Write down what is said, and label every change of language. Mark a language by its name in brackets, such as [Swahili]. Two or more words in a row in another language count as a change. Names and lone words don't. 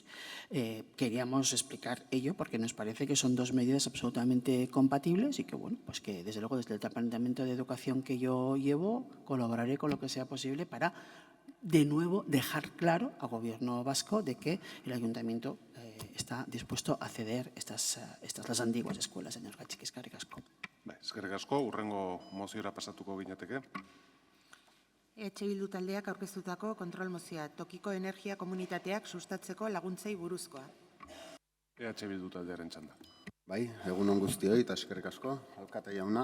[Spanish] Queríamos explicar ello porque nos parece que son dos medidas absolutamente compatibles y que, bueno, pues que desde luego desde el Departamento de Educación que yo llevo colaboraré con lo que sea posible para de nuevo dejar claro al gobierno vasco de que el ayuntamiento está dispuesto a ceder estas las antiguas escuelas de Añorga Txiki. [Basque] Eskerrik asko. Eskerrik asko, hurrengo moziora pasatuko ginateke. EH Bildu taldeak aurkeztutako kontrol mozioa, tokiko energia komunitateak sustatzeko laguntzei buruzkoa. EH Bildu taldearen txanda. Bai, egun on guztioi eta eskerrik asko, alkate jauna.